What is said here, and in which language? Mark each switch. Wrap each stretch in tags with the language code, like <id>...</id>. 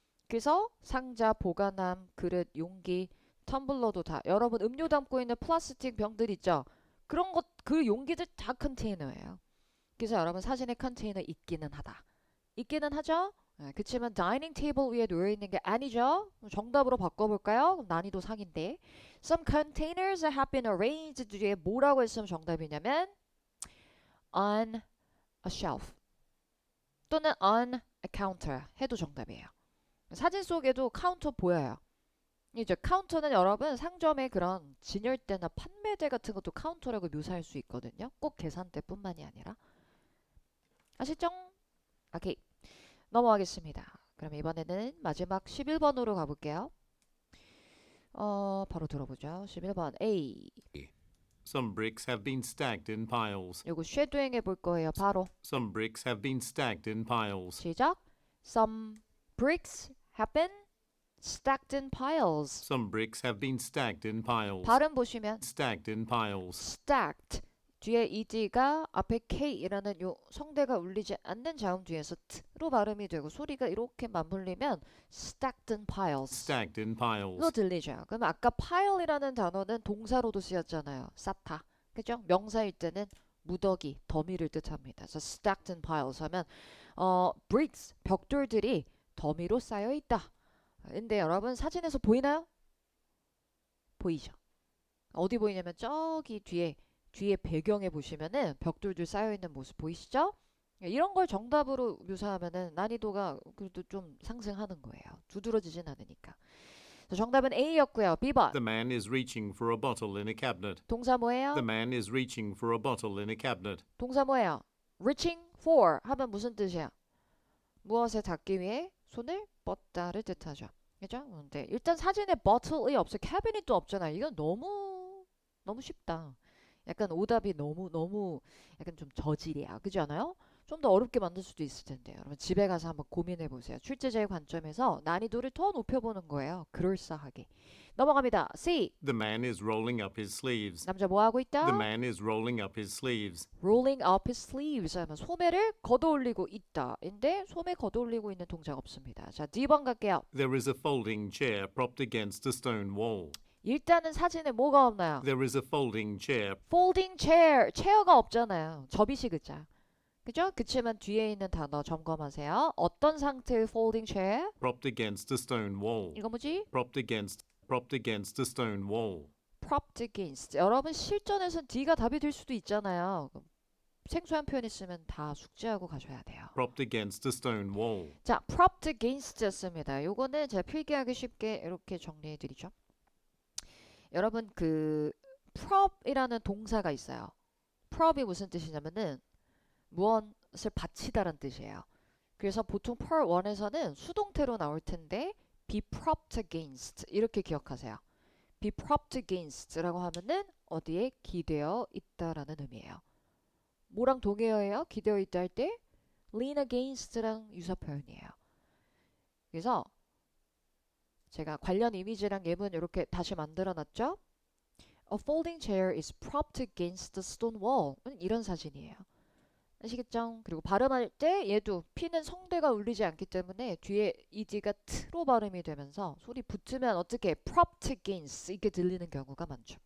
<ko>그래서 상자, 보관함, 그릇, 용기, 텀블러도 다 여러분 음료 담고 있는 플라스틱 병들 있죠? 그런 것, 그 용기들 다 컨테이너예요. 그래서 여러분 사진에 컨테이너 있기는 하다. 있기는 하죠? 그치만 다이닝 테이블 위에 놓여있는 게 아니죠? 정답으로 바꿔볼까요? 난이도 상인데</ko> <en>Some containers have been arranged</en> <ko>뒤에 뭐라고 했으면 정답이냐면</ko> <en>on a shelf</en> <ko>또는</ko> <en>on a counter</en> <ko>해도 정답이에요. 사진 속에도 카운터 보여요. 이제 카운터는 여러분 상점의 그런 진열대나 판매대 같은 것도 카운터라고 묘사할 수 있거든요. 꼭 계산대뿐만이 아니라. 아시죠? 오케이. 넘어가겠습니다. 그럼 이번에는 마지막 11번으로 가볼게요. 바로 들어보죠. 11번 A.</ko> <en>Some bricks have been stacked in piles.</en> <ko>요거 쉐도잉 해볼 거예요. 바로.</ko> <en>Some bricks have been stacked in piles.</en> <ko>시작.</ko> <en>Some bricks have been stacked in piles. Some bricks have been stacked in piles.</en> <ko>발음 보시면</ko> <en>Stacked in piles.</en> <ko>stacked 뒤에 ed가 앞에 k이라는 요 성대가 울리지 않는 자음 뒤에서 t로 발음이 되고 소리가 이렇게 맞물리면</ko> <en>stacked in piles Stacked in piles.</en> <ko>로 들리죠. 그럼 아까 pile이라는 단어는 동사로도 쓰였잖아요. 쌓다. 그죠? 명사일 때는 무더기, 더미를 뜻합니다. 그래서</ko> <en>stacked in piles</en> <ko>하면 bricks, 벽돌들이 더미로 쌓여 있다. 근데 여러분 사진에서 보이나요? 보이죠? 어디 보이냐면 저기 뒤에 뒤에 배경에 보시면은 벽돌들 쌓여있는 모습 보이시죠? 이런 걸 정답으로 묘사하면은 난이도가 그래도 좀 상승하는 거예요. 두드러지진 않으니까. 자, 정답은 A였고요. B번.</ko> <en>The man is reaching for a bottle in a cabinet.</en> <ko>동사 뭐예요?</ko> <en>The man is reaching for a bottle in a cabinet.</en> <ko>동사 뭐예요? reaching for 하면 무슨 뜻이야? 무엇에 닿기 위해 손을 뻗다를 뜻하죠. 그죠? 근데 일단 사진에 bottle이 없어요. cabinet도 없잖아요. 이건 너무 쉽다. 약간 오답이 너무 약간 좀 저질이야. 그렇지 않아요? 좀 더 어렵게 만들 수도 있을 텐데. 여러분 집에 가서 한번 고민해 보세요. 출제자의 관점에서 난이도를 더 높여보는 거예요. 그럴싸하게. 넘어갑니다. C.</ko> <en>The man is rolling up his sleeves.</en> <ko>남자 뭐 하고 있다?</ko> <en>The man is rolling up his sleeves. rolling up his sleeves</en> <ko>하면 소매를 걷어올리고 있다. 인데 소매 걷어올리고 있는 동작 없습니다. 자, D번 갈게요.</ko> <en>There is a folding chair propped against a stone wall.</en> <ko>일단은 사진에 뭐가 없나요?</ko> <en>There is a folding chair</en> <ko>folding chair. 체어가 없잖아요. 접이식 의자. 그죠? 그치만 뒤에 있는 단어 점검하세요. 어떤 상태의 folding chair?</ko> <en>propped against a stone wall.</en> <ko>이거 뭐지?</ko> <en>Propped against a stone wall. propped against.</en> <ko>여러분 실전에선 D가 답이 될 수도 있잖아요. 생소한 표현 있으면 다 숙지하고 가셔야 돼요.</ko> <en>Propped against a stone wall.</en> <ko>자, propped against였습니다. 요거는 제가 필기하기 쉽게 이렇게 정리해 드리죠. 여러분 그 prop이라는 동사가 있어요. prop이 무슨 뜻이냐면은 무엇을 받치다란 뜻이에요. 그래서 보통 part 1에서는 수동태로 나올 텐데</ko> <en>be propped against</en> <ko>이렇게 기억하세요.</ko> <en>be propped against</en> <ko>라고 하면은 어디에 기대어 있다라는 의미예요. 뭐랑 동의어예요? 기대어 있다 할 때</ko> <en>lean against</en> <ko>랑 유사 표현이에요. 그래서 제가 관련 이미지랑 예문 이렇게 다시 만들어 놨죠.</ko> <en>A folding chair is propped against the stone wall.</en> <ko>이런 사진이에요. 아시겠죠? 그리고 발음할 때 얘도 P는 성대가 울리지 않기 때문에 뒤에 ED가 T로 발음이 되면서 소리 붙으면 어떻게</ko> <en>propped against</en> <ko>이렇게 들리는 경우가 많죠.</ko>